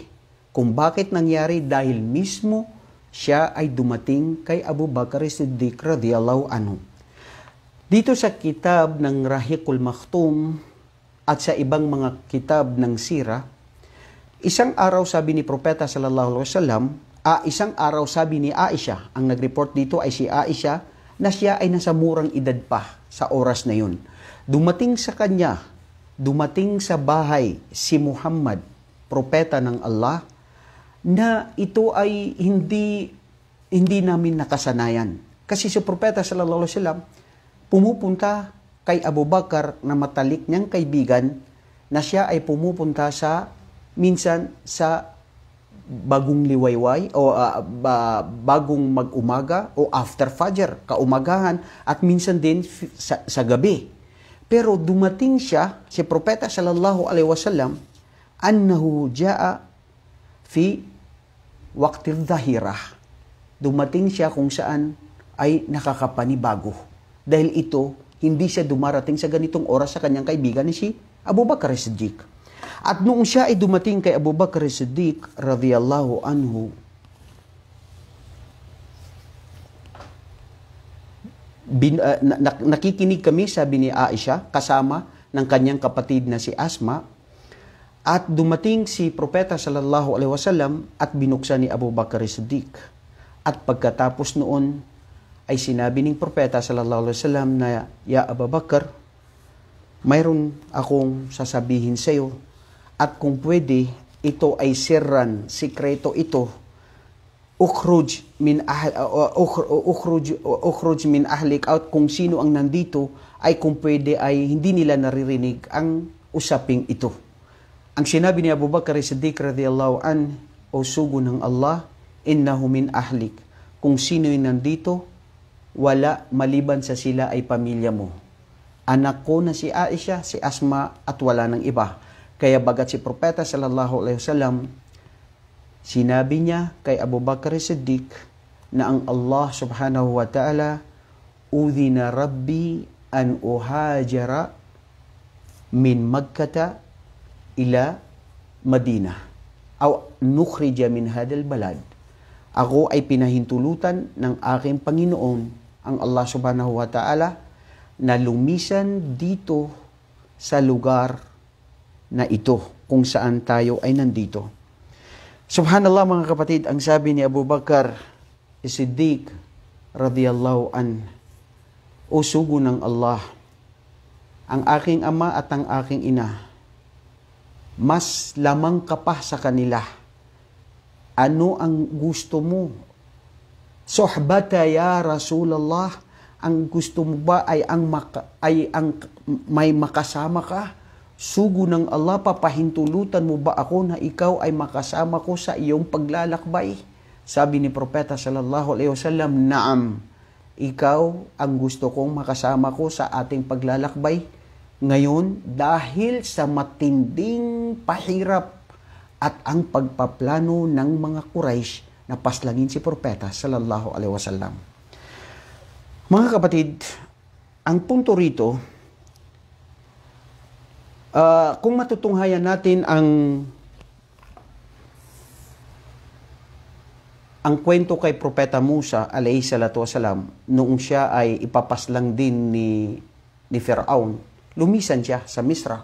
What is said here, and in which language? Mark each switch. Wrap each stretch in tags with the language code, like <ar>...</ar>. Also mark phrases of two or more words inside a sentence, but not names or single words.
<tl>Kung bakit nangyari, dahil mismo siya ay dumating kay Abu Bakr Siddiq</tl> <ar>رضي الله عنه.</ar> <tl>Dito sa kitab ng Rahiqul Maktum at sa ibang mga kitab ng sira, isang araw sabi ni Propeta</tl> <ar>صلى الله عليه وسلم,</ar> <tl>isang araw sabi ni Aisha, ang nag-report dito ay si Aisha, na siya ay nasa murang edad pa sa oras na yun. Dumating sa kanya, dumating sa bahay si Muhammad, propeta ng Allah, na ito ay hindi namin nakasanayan. Kasi si Propeta</tl> <ar>صلى الله عليه وسلم</ar> <tl>pumupunta kay Abu Bakar na matalik niyang kaibigan, na siya ay pumupunta minsan sa bagong liwayway o bagong mag-umaga o after Fajr, kaumagahan, at minsan din sa gabi. Pero dumating siya, si Propeta</tl> <ar>صلى الله عليه وسلم أنه جاء في وقت الظهيرة.</ar> <tl>Dumating siya kung saan ay nakakapanibago. Dahil ito, hindi siya dumarating sa ganitong oras sa kanyang kaibigan ni si Abu Bakr Siddiq. At noong siya ay dumating kay Abu Bakr Siddiq</tl> <ar>رضي الله عنه,</ar> <tl>nakikinig kami, sabi ni Aisha, kasama ng kanyang kapatid na si Asma, at dumating si Propeta</tl> <ar>صلى الله عليه وسلم</ar> <tl>at binuksan ni Abu Bakr Siddiq. At pagkatapos noon ay sinabi ng Propeta</tl> <ar>صلى الله عليه وسلم</ar> <tl>na, "Ya Abu Bakr, mayroon akong sasabihin sa iyo, at kung pwede, ito ay sirran, sikreto ito.</tl> <ar>اخرج من أهلك,</ar> <tl>out kung sino ang nandito, ay kung pwede ay hindi nila naririnig ang usaping ito." Ang sinabi ni Abu Bakr Siddiq</tl> <ar>رضي الله عن,</ar> <tl>"O sugo ng Allah,</tl> <ar>إنه من أهلك."</ar> <tl>Kung sino yung nandito, wala maliban sa sila ay pamilya mo. Anak ko na si Aisha, si Asma, at wala ng iba. Kaya bagat si Propeta</tl> <ar>صلى الله عليه وسلم,</ar> <tl>sinabi niya kay Abu Bakr Siddiq na ang Allah</tl> <ar>سبحانه وتعالى, "أذن ربي أن أهاجر من مكة إلى المدينة أو نخرج من هذا البلد."</ar> <tl>Ako ay pinahintulutan ng aking Panginoon, ang Allah</tl> <ar>سبحانه وتعالى,</ar> <tl>na lumisan dito sa lugar na ito kung saan tayo ay nandito. Subhanallah mga kapatid, ang sabi ni Abu Bakr Siddiq</tl> <ar>رضي الله عن,</ar> <tl>"O sugo ng Allah, ang aking ama at ang aking ina, mas lamang ka pa sa kanila. Ano ang gusto mo?</tl> <ar>الصحبة يا رسول الله,</ar> <tl>ang gusto mo ba ay ang may makasama ka? Sugo ng Allah, papahintulutan mo ba ako na ikaw ay makasama ko sa iyong paglalakbay?" Sabi ni Propeta</tl> <ar>صلى الله عليه وسلم,</ar> <tl>"Naam, ikaw ang gusto kong makasama ko sa ating paglalakbay. Ngayon, dahil sa matinding pahirap at ang pagpaplano ng mga Quraysh na paslangin si Propeta</tl> <ar>صلى الله عليه وسلم."</ar> <tl>Mga kapatid, ang punto rito, kung matutunghayan natin ang kwento kay Propeta Musa</tl> <ar>عليه الصلاة والسلام,</ar> <tl>noong siya ay ipapaslang din ni Fir'aun, lumisan siya sa Misra.</tl>